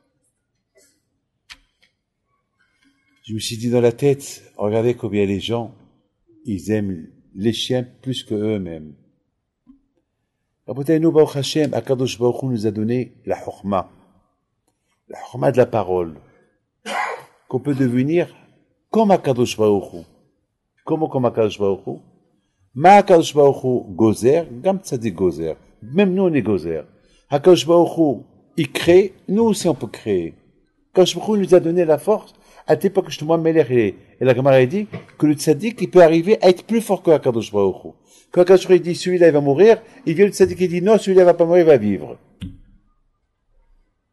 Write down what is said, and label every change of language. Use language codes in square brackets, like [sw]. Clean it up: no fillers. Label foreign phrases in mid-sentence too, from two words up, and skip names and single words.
[fr] Je me suis dit dans la tête, regardez combien les gens, ils aiment les chiens plus que eux-mêmes. Nous, [he] ברוך השם, [fr] Akadosh Baruch Hu nous a donné la chokma de la parole, qu'on peut devenir comme Akadosh Baruch Hu. Comment comme Akadosh Baruch Hu? [he] מה הקדוש ברוך הוא גוזר, גם צדיק גוזר. [fr] Même nous, on est gozer. Akadosh Baruch Hu, il crée, nous aussi on peut créer. Akadosh Baruch Hu nous a donné la force. À l'époque, justement, Melech et la Gemara dit que le tzaddik, il peut arriver à être plus fort que Akadosh Baruch Hu. Quand Akadosh Baruch Hu dit, celui-là, il va mourir, il vient le tzaddik qui dit, non, celui-là, il va pas mourir, il va vivre.